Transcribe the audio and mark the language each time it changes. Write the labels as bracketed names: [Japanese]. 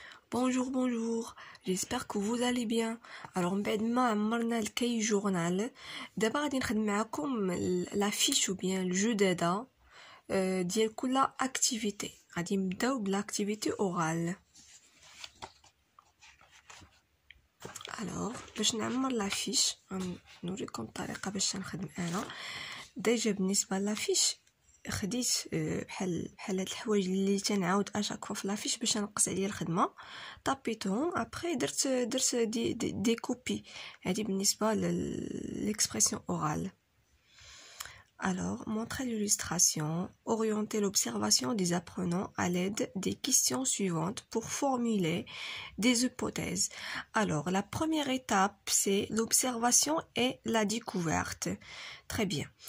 [French] Bonjour, bonjour, j'espère que vous allez bien. [Arabic] Alors, بعد ما عمرنا الكي جورنال دابا غادي نخدم معكم لافيش ou bien الجدادة ديال كل اكتيفيتي. غادي نبداو بالاكتيفيتي اورال. alors باش نعمر لافيش غنوريكم الطريقه باش نخدم انا. ديجا بالنسبه لافيش خديت بحال هاد الحوايج اللي تنعاود اشاك فوا في لافيش باش نقص عليا الخدمه، طابيتهم ابري درت دي كوبي. هادي بالنسبه للاكسبرسيون اورال. [French] Alors, montrer l'illustration, orienter l'observation des apprenants à l'aide des questions suivantes pour formuler des hypothèses. Alors, la première étape, c'est l'observation et la découverte. Très bien.